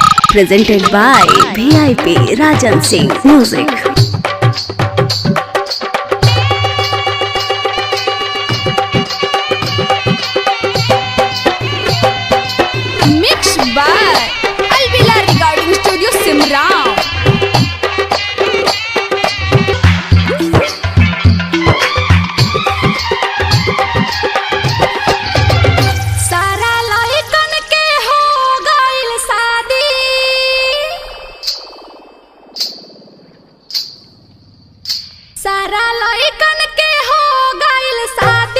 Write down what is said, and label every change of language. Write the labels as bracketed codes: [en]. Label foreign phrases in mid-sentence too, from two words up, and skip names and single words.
[en] presented by VIP Rajan Singh Music. Mixed by Alvila Recording Studio Simran. [bho] सारा लइकन के हो गइल शादी, सारा लइकन के हो गइल शादी।